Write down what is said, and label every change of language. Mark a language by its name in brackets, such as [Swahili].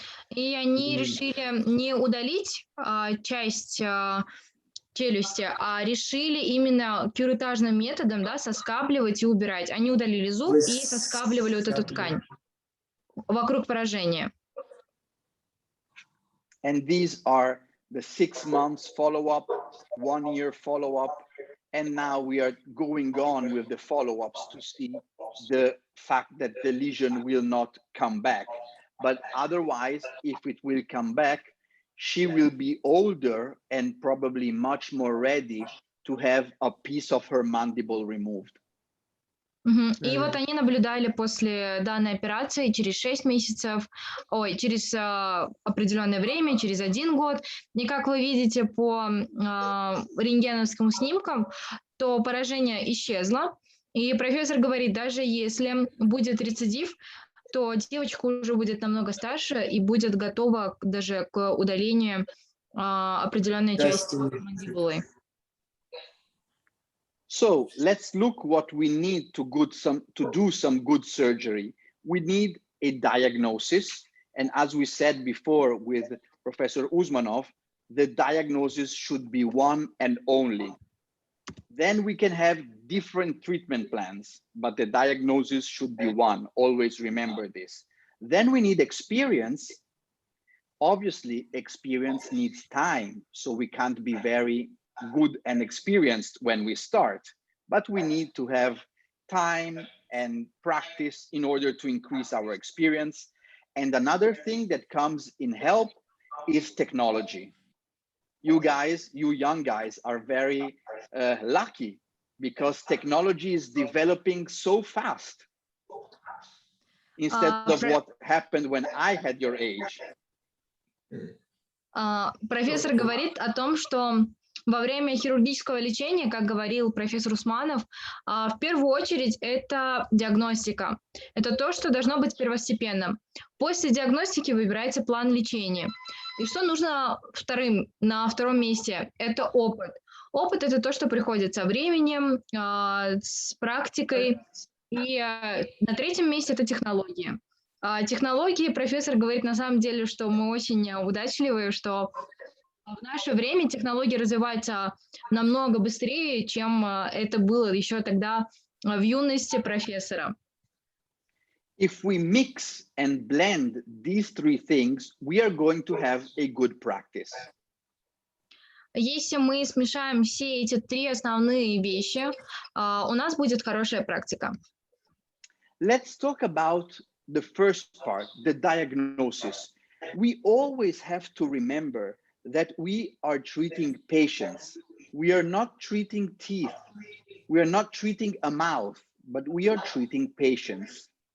[Russian] И они решили не удалить часть челюсти, а решили именно кюретажным методом, да, соскабливать и убирать. Они удалили зуб и соскабливали вот эту ткань вокруг поражения. [English] And these are the 6 months follow-up, 1 year follow-up, and now we are going on with the follow-ups to see the fact that the lesion will not come back. But otherwise, if it will come back, she will be older and probably much more ready to have a piece of her mandible removed. [Russian] И вот они наблюдали после данной операции через 6 месяцев, через определенное время, через 1 год. И как вы видите по рентгеновским снимкам, то поражение исчезло. И профессор говорит, даже если будет рецидив, то девочка уже будет намного старше и будет готова даже к удалению определенной части мандибулы. [English] So let's look what we need to do some good surgery. We need a diagnosis. And as we said before with Professor Usmanov, the diagnosis should be one and only. Then we can have different treatment plans, but the diagnosis should be one. Always remember this. Then we need experience. Obviously, experience needs time, so we can't be very good and experienced when we start, but we need to have time and practice in order to increase our experience. And another thing that comes in help is technology. You guys, you young guys are very lucky because technology is developing so fast instead of what happened when I had your age. [Russian] Профессор говорит о том, что во время хирургического лечения, как говорил профессор Усманов, в первую очередь это диагностика. Это то, что должно быть первостепенным. После диагностики выбирается план лечения. И что нужно на втором месте? Это опыт. Опыт – это то, что приходит со временем, с практикой. И на третьем месте это технологии. Технологии, профессор говорит на самом деле, что мы очень удачливые, что в наше время технологии развиваются намного быстрее, чем это было еще тогда в юности профессора. [English] If we mix and blend these three things, we are going to have a good practice. [Russian] Если мы смешаем все эти три основные вещи, у нас будет хорошая практика. [English] Let's talk about the first part, the diagnosis. We always have to remember that we are treating patients. We are not treating teeth. We are not treating a mouth, but we are treating patients.